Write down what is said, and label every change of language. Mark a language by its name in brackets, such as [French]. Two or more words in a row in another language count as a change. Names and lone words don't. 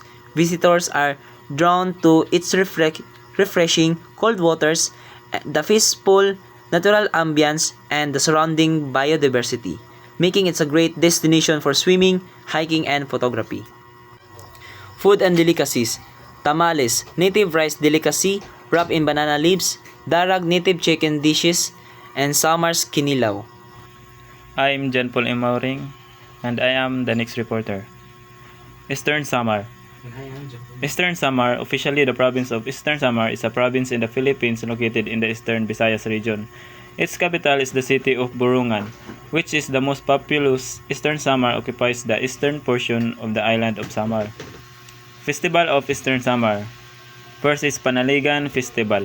[English] Visitors are drawn to its refreshing cold waters, the peaceful natural ambience, and the surrounding biodiversity, making it a great destination for swimming, hiking, and photography. Food and delicacies: tamales, native rice delicacy wrapped in banana leaves; darag, native chicken dishes; and Samar's kinilaw. I'm John Paul Emauring, and I am the next reporter. Eastern Samar. Eastern Samar, officially the province of Eastern Samar, is a province in the Philippines located in the Eastern Visayas region. Its capital is the city of Burungan, which is the most populous. Eastern Samar occupies the eastern portion of the island of Samar. Festival of Eastern Samar. First is Panaligan Festival.